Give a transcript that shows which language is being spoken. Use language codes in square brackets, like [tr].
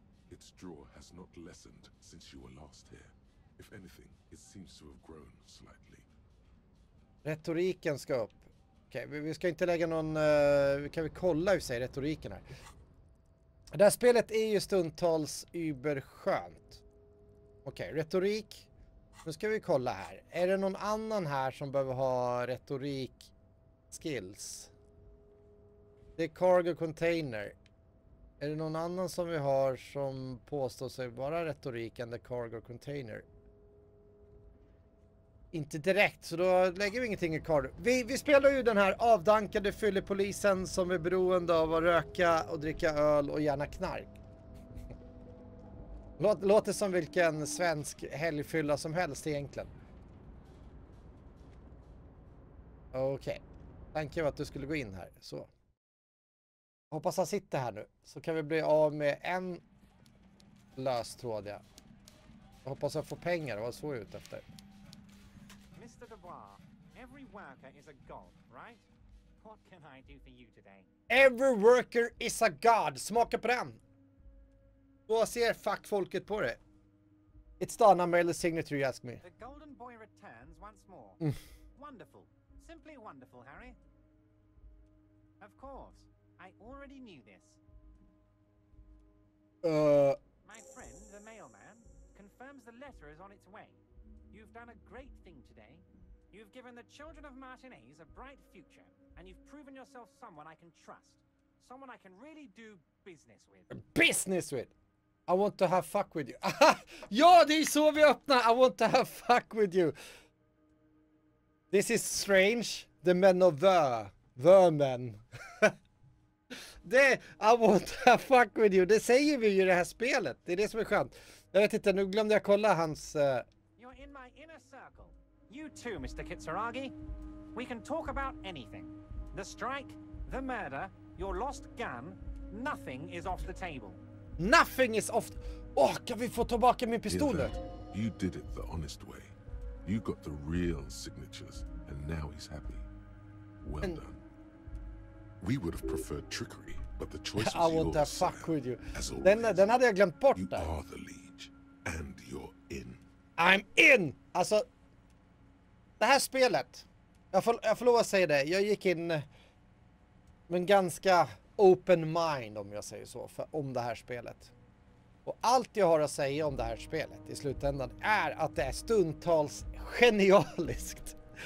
[en] This draw has not lessened since you were last here. If anything, it seems to have grown slightly. [sv] Retoriken ska upp. Okej, vi ska inte lägga någon... kan vi kolla hur säger retoriken här? Det här spelet är ju stundtals überskönt. Okej, retorik. Nu ska vi kolla här. Är det någon annan här som behöver ha retorik skills? Det är cargo container. Är det någon annan som vi har som påstår sig vara retorik än the cargo container? Inte direkt, så då lägger vi ingenting i cargo. Vi spelar ju den här avdankade fyllepolisen som är beroende av att röka och dricka öl och gärna knark. Låter som vilken svensk helgfylla som helst egentligen. Okej. Tanken var att du skulle gå in här. Så. Hoppas han sitter här nu. Så kan vi bli av med en löstråd. Jag hoppas jag får pengar. Det var så jag är ute efter. [en] Mr. Dubois, every worker is a god, right? What can I do for you today? Every worker is a god. [sv] Smaka på den. Då ser fackfolket på det. [en] It's done. I mailed the signature you asked me. The golden boy returns once more. Wonderful. Simply wonderful, Harry. Of course. I already knew this. My friend, the mailman, confirms the letter is on its way. You've done a great thing today. You've given the children of Martinez a bright future, and you've proven yourself someone I can trust. Someone I can really do business with. Business with? I want to have fuck with you. [sv] Ja, det är så vi öppnar. [en] I want to have fuck with you. This is strange. The men of the men. [sv] Det, [en] I want to have fuck with you. [sv] Det säger vi ju i det här spelet. Det är det som är skönt. Jag vet inte, nu glömde jag kolla hans... [en] You're in my inner circle. You too, Mr. Kitsuragi. We can talk about anything. The strike, the murder, your lost gun. Nothing is off the table. Nothing is off... [sv] kan vi få tillbaka min pistol nu? [en] You did it the honest way. You got the real signatures, and now he's happy. Well done. We would have preferred trickery, but the choice was I want yours, to fuck with you. As always, [sv] Den hade jag glömt bort [en] you [sv] där. [en] are the liege, and you're in. I'm in! [sv] Alltså, det här spelet, jag får lov att säga det, jag gick in med en ganska open mind, om jag säger så, om det här spelet. Och allt jag har att säga om det här spelet i slutändan är att det är stundtals genialiskt.